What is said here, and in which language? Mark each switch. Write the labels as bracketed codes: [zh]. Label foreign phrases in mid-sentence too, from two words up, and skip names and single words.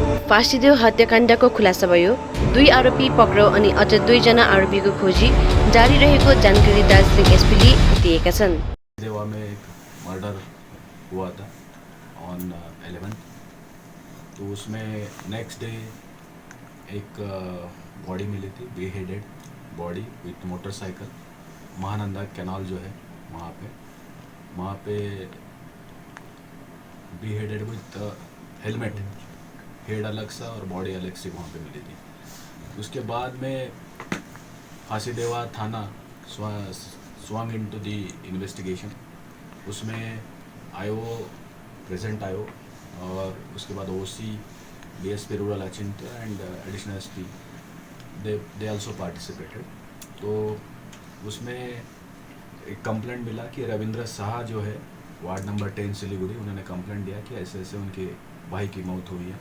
[ne] फाँसीदेऊ हत्याकाण्डको खुलासा भयो। 2 आरोपी पक्राउ अनि अझ 2 जना आरोपीको खोजी जारी रहेको जानकारी दार्जिलिङ एसपीले दिएका छन्। [hi] देवा में एक मर्डर हुआ था ऑन 11, तो उसमें [en] next day [hi] एक बॉडी मिली थी, [en] beheaded body with motorcycle, [hi] महानंदा कैनाल जो है वहाँ पे [en] beheaded with helmet, [hi] हेड अलग सा और बॉडी अलग से वहाँ पे मिली थी। उसके बाद में फांसीदेवा थाना [en] swung into the investigation। उसमें आयो प्रेजेंट आयो [hi] और उसके बाद [en] OC DSP rural Achintya and additional SP they also participated. [hi] तो उसमें एक कंप्लेंट मिला कि रविंद्र शाह जो है वार्ड नंबर 10 सिलीगुड़ी, उन्होंने कंप्लेंट दिया कि ऐसे ऐसे उनके भाई की मौत हुई है।